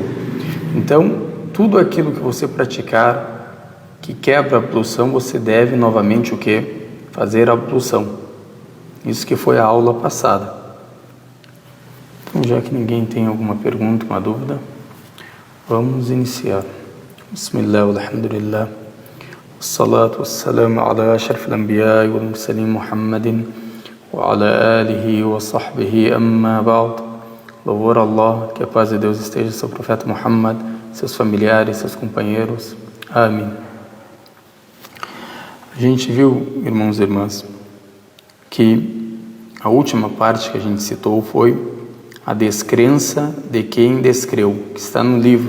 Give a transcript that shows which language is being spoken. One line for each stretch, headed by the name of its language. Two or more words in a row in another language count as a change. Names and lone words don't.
Portuguese: Então, tudo aquilo que você praticar que quebra a ablução, você deve novamente o quê? Fazer a ablução. Isso que foi a aula passada. Então, já que ninguém tem alguma pergunta, uma dúvida, vamos iniciar.
Arabic: بسم الله، الحمد لله، والصلاة والسلام على أشرف الأنبياء والمرسلين محمد وعلى آله وصحبه أما بعد.
Portuguese: Louvor a Allah, que a paz de Deus esteja sobre o profeta Muhammad, seus familiares, seus companheiros. Amém. A gente viu, irmãos e irmãs, que a última parte que a gente citou foi a descrença de quem descreu, que está no livro.